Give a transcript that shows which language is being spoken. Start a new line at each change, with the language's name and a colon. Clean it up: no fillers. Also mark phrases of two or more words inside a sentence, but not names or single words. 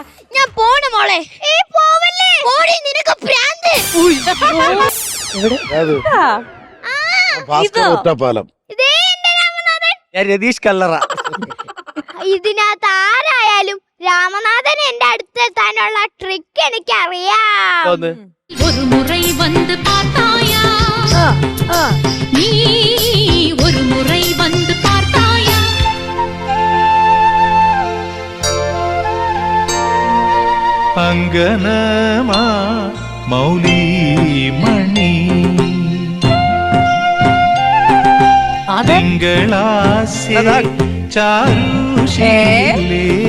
Malayalam: ഞാൻ പോണ മോളെ. പോവല്ലേ? ഓടി, നിനക്ക് ഭ്രാന്ത്. ഭാസ്കർ ഒറ്റപ്പാലം. ഇതേ എന്റെ രാമനാഥൻ. ഞാൻ രതീഷ് കല്ലറ. ഇതിനകത്ത് ആരായാലും രാമനാഥൻ എന്റെ അടുത്തെത്താനുള്ള ട്രിക്ക് എനിക്ക് അറിയാം.
Tamil: ஒரு முறை வந்து பார்த்தாயா நீ ஒரு முறை வந்து பார்த்தாயா
Malayalam: അങ്കനമാ മൗലിമണി തിങ്കളാസ്യ ചാരുശീലേ